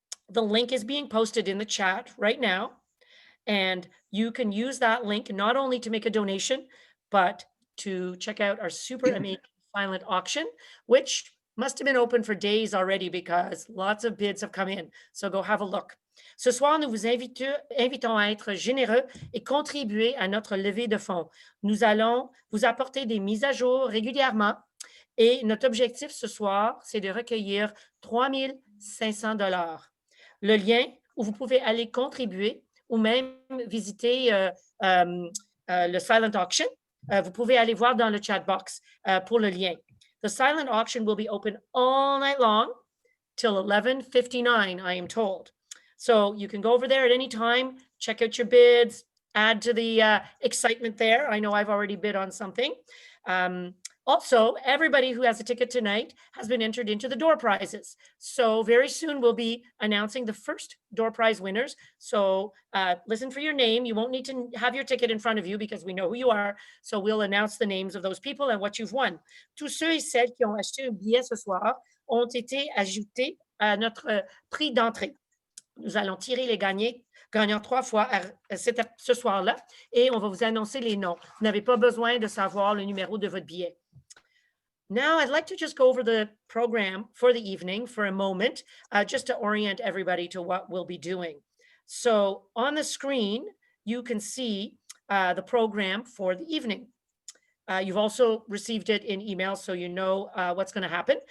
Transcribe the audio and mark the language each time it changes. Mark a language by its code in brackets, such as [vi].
[en] The link is being posted in the chat right now, and you can use that link not only to make a donation, but to check out our super amazing silent auction, which must have been open for days already because lots of bids have come in. So go have a look. [fr] Ce soir, nous vous invitons à être généreux et contribuer à notre levée de fonds. Nous allons vous apporter des mises à jour régulièrement et notre objectif ce soir, c'est de recueillir 3 500 $. Le lien où vous pouvez aller contribuer ou même visiter le [en] silent auction, [fr] vous pouvez aller voir dans le [en] chat box [fr] pour le lien. [en] The silent auction will be open all night long till 11:59, I am told. So you can go over there at any time, check out your bids, add to the excitement there. I know I've already bid on something. Also, everybody who has a ticket tonight has been entered into the door prizes. So very soon we'll be announcing the first door prize winners. So listen for your name. You won't need to have your ticket in front of you because we know who you are. So we'll announce the names of those people and what you've won. [fr] Tous ceux et celles qui ont acheté un billet ce soir ont été ajoutés à notre prix d'entrée. Nous allons tirer les gagnants 3 fois ce soir-là et on va vous annoncer les noms. Vous n'avez pas besoin de savoir le numéro de votre billet. [en] Now, I'd like to just go over the program for the evening for a moment, just to orient everybody to what we'll be doing. So on the screen, you can see the program for the evening. You've also received it in email, so you know what's going to happen.